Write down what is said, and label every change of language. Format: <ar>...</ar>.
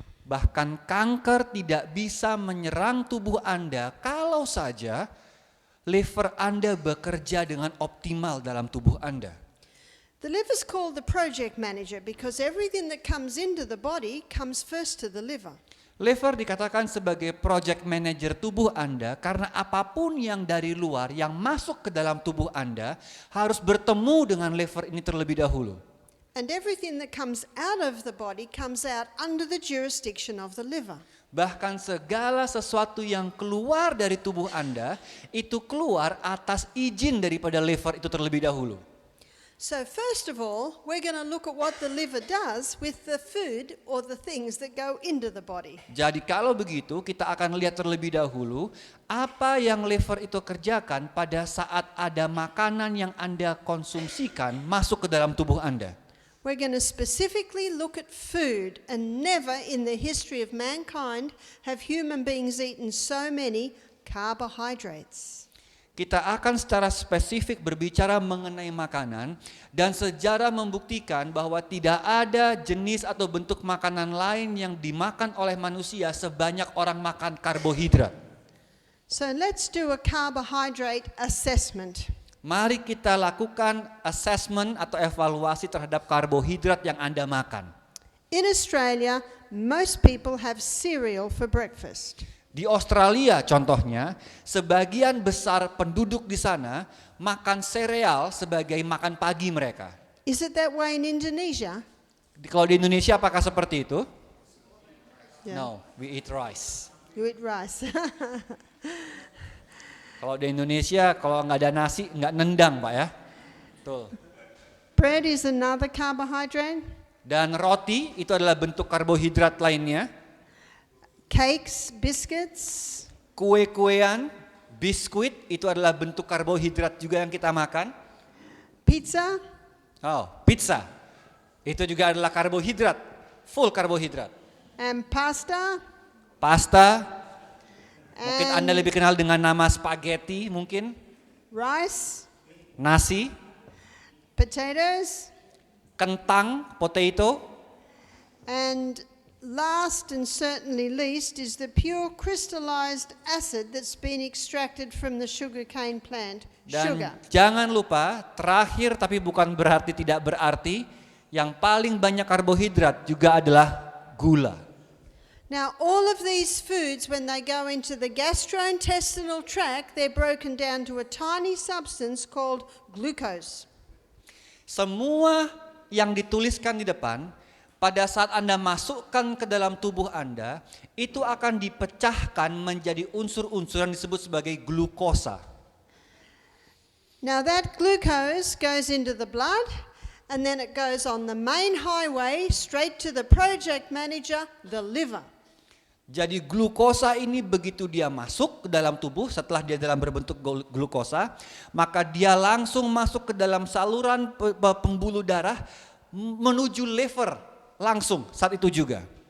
<id>Bahkan kanker tidak bisa menyerang tubuh Anda kalau saja liver Anda bekerja dengan optimal dalam tubuh Anda.</id> <en>The liver is called the project manager because everything that comes into the body comes first to the liver.</en> <id>Liver dikatakan sebagai project manager tubuh Anda karena apapun yang dari luar yang masuk ke dalam tubuh Anda harus bertemu dengan liver ini terlebih dahulu.</id> <en>And everything that comes out of the body comes out under the jurisdiction of the liver.</en> <id>Bahkan segala sesuatu yang keluar dari tubuh Anda itu keluar atas izin daripada liver itu terlebih dahulu.</id> <en>So first of all, we're going to look at what the liver does with the food or the things that go into the body.</en> <id>Jadi kalau begitu kita akan lihat terlebih dahulu apa yang liver itu kerjakan pada saat ada makanan yang Anda konsumsikan masuk ke dalam tubuh Anda.</id> <en>We're going to specifically look at food, and never in the history of mankind have human beings eaten so many carbohydrates.</en> <id>Kita akan secara spesifik berbicara mengenai makanan dan sejarah membuktikan bahwa tidak ada jenis atau bentuk makanan lain yang dimakan oleh manusia sebanyak orang makan karbohidrat.</id> <en>So let's do a carbohydrate assessment.</en> <id>Mari kita lakukan assessment atau evaluasi terhadap karbohidrat yang Anda makan.</id> <en>In Australia, most people have cereal for breakfast.</en> <id>Di Australia contohnya, sebagian besar penduduk di sana makan sereal sebagai makan pagi mereka.</id> <en>Is it that way in Indonesia?</en> <id>Kalau di Indonesia apakah seperti itu?</id> <en>Yeah. No, we eat rice. You eat rice.</en> <id>Kalau di Indonesia, kalau nggak ada nasi, nggak nendang, Pak ya. Betul.</id> <en>Bread is another carbohydrate.</en> <id>Dan roti itu adalah bentuk karbohidrat lainnya.</id> <en>Cakes, biscuits,</en> <id>Kue-kuean, biskuit itu adalah bentuk karbohidrat juga yang kita makan.</id> <en>pizza,</en> <id>Oh, pizza. Itu juga adalah karbohidrat, full karbohidrat.</id> <en>and pasta.</en> <id>Pasta, mungkin</id> <en>And</en> <id>Anda lebih kenal dengan nama spaghetti mungkin.</id> <en>rice,</en> <id>Nasi,</id> <en>potatoes,</en> <id>kentang, potato.</id> <en>and last and certainly least is the pure crystallized acid that's been extracted from the sugarcane plant.</en> <id>Dan</id> <en>Sugar.</en> <id>jangan lupa, terakhir tapi bukan berarti tidak berarti, yang paling banyak karbohidrat juga adalah gula.</id> <en>Now, all of these foods, when they go into the gastrointestinal tract, they're broken down to a tiny substance called glucose.</en> <id>Semua yang dituliskan di depan, pada saat Anda masukkan ke dalam tubuh Anda, itu akan dipecahkan menjadi unsur-unsur yang disebut sebagai glukosa.</id> <en>Now, that glucose goes into the blood, and then it goes on the main highway straight to the project manager, the liver.</en> <id>Jadi glukosa ini begitu dia masuk ke dalam tubuh, setelah dia dalam berbentuk glukosa, maka dia langsung masuk ke dalam saluran pembuluh darah menuju liver langsung saat itu juga.</id>